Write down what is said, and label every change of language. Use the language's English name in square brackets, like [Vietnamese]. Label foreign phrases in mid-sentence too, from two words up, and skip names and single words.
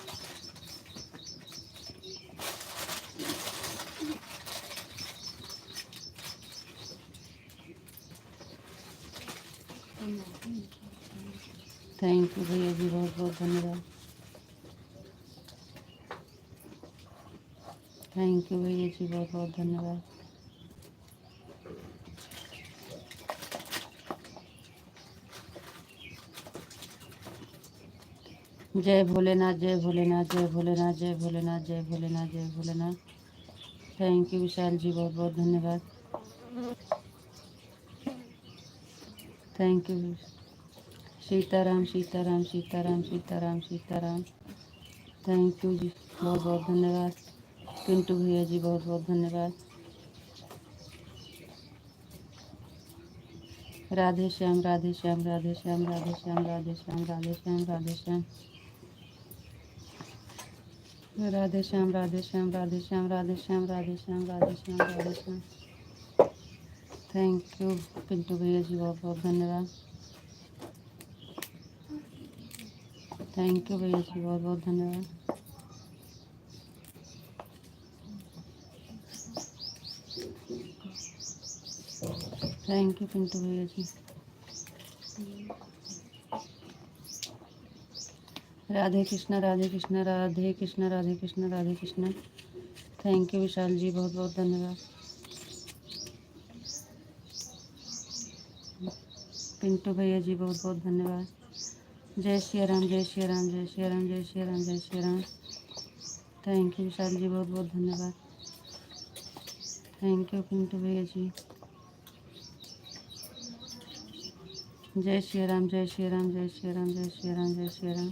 [English] Thank you [Hindi] भैया जी, बहुत बहुत धन्यवाद। [English] Thank you [Hindi] भैया जी, बहुत बहुत धन्यवाद। जय भोलेनाथ जय भोलेनाथ जय भोलेनाथ जय भोलेनाथ जय भोलेनाथ जय भोलेनाथ। [English] Thank you [Hindi] विशाल जी, बहुत बहुत धन्यवाद। [English] Thank you. [Hindi] सीताराम सीताराम सीताराम सीताराम सीताराम। [English] Thank you [Hindi] जी, बहुत बहुत धन्यवाद पिंटू भैया जी, बहुत बहुत धन्यवाद। राधे श्याम राधे श्याम राधे श्याम राधे श्याम राधे श्याम राधे श्याम राधे श्याम। राधे श्याम राधे श्याम राधे श्याम राधे श्याम राधे श्याम राधे श्याम राधे श्याम। [English] Thank you [Hindi] पिंटू भैया जी, बहुत बहुत धन्यवाद। [English] Thank you [Hindi] भैया जी, बहुत बहुत धन्यवाद। [English] Thank you [Hindi] पिंटू भैया जी। राधे कृष्णा राधे कृष्णा राधे कृष्णा राधे कृष्णा राधे कृष्णा। [English] Thank you [Hindi] विशाल जी, बहुत बहुत धन्यवाद। पिंटू भैया जी, बहुत बहुत धन्यवाद। जय श्री राम जय श्री राम जय श्री राम जय श्री राम जय श्री राम। [English] Thank you [Hindi] विशाल जी, बहुत बहुत धन्यवाद। [English] Thank you [Hindi] पिंटू भैया जी। जय श्री राम जय श्री राम जय श्री राम जय श्री राम जय श्री राम।